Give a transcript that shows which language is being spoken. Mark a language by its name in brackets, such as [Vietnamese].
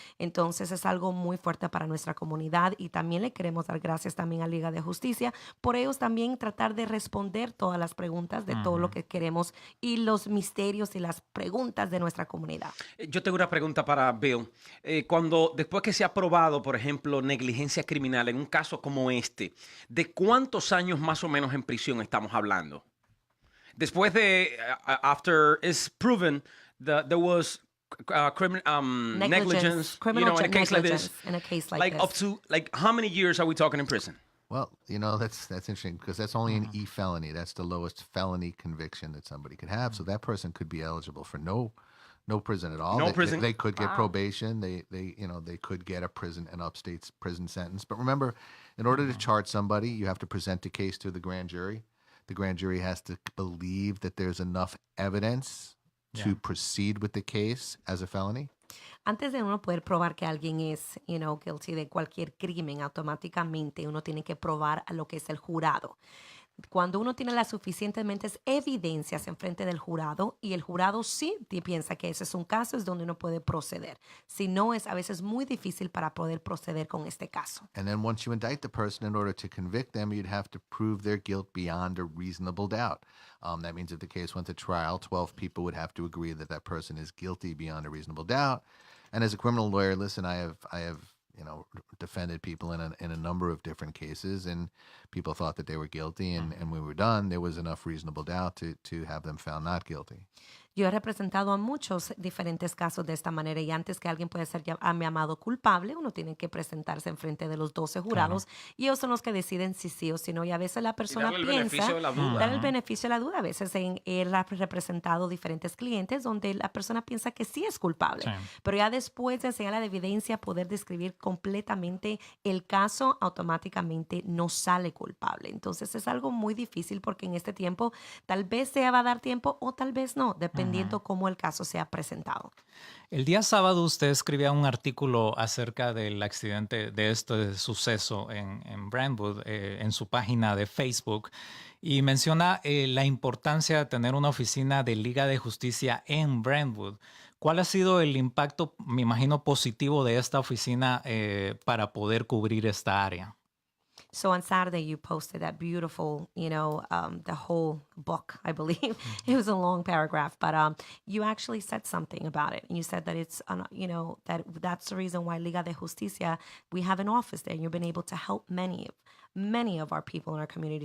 [Spanish] Entonces es algo muy fuerte para nuestra comunidad y también le queremos dar gracias también a Liga de Justicia por ellos también tratar de responder todas las preguntas de todo lo que queremos y los misterios y las preguntas de nuestra comunidad. Yo tengo una pregunta para Bill. Cuando después que se ha probado, por ejemplo, negligencia criminal en un caso como este, ¿de cuántos años más o menos en prisión estamos hablando? Después de, [English] after it's proven that there was negligence, criminal in a case like this, negligence in a case like this. up to, how many years are we talking in prison? Well, that's interesting because that's only an E felony. That's the lowest felony conviction that somebody could have. So that person could be eligible for no prison at all. No They- prison. They could get probation. They could get a an upstate prison sentence. But remember, in order to charge somebody, you have to present a case to the grand jury. The grand jury has to believe that there's enough evidence to proceed with the case as a felony. [Spanish] Antes de uno poder probar que alguien es, [English] guilty [Spanish] de cualquier crimen, automáticamente uno tiene que probar a lo que es el jurado. Cuando uno tiene las suficientes evidencias en frente del jurado y el jurado sí piensa que ese es un caso, es donde uno puede proceder. Si no, es a veces muy difícil para poder proceder con este caso. [English] And then once you indict the person, in order to convict them, you'd have to prove their guilt beyond a reasonable doubt. That means if the case went to trial, 12 people would have to agree that that person is guilty beyond a reasonable doubt. And as a criminal lawyer, listen, I have defended people in a number of different cases, and people thought that they were guilty, and when we were done, there was enough reasonable doubt to have them found not guilty. [Spanish] Yo he representado a muchos diferentes casos de esta manera y antes que alguien pueda ser llamado culpable, uno tiene que presentarse en frente de los 12 jurados y ellos son los que deciden si sí o si no. Y a veces la persona darle el piensa, beneficio de la duda, dar el beneficio de la duda. A veces él ha representado diferentes clientes donde la persona piensa que sí es culpable. Pero ya después de enseñar la evidencia, poder describir completamente el caso, automáticamente no sale culpable. Entonces es algo muy difícil porque en este tiempo tal vez se va a dar tiempo o tal vez no, dependiendo cómo el caso sea presentado. El día sábado usted escribía un artículo acerca del accidente de este suceso en Brentwood en su página de Facebook y menciona la importancia de tener una oficina de Liga de Justicia en Brentwood. ¿Cuál ha sido el impacto, me imagino, positivo de esta oficina para poder cubrir esta área? [English] So on Saturday, you posted that beautiful, the whole book, I believe. It was a long paragraph, but you actually said something about it. And you said that it's, that's the reason why Liga de Justicia, we have an office there. And you've been able to help many of our people in our community.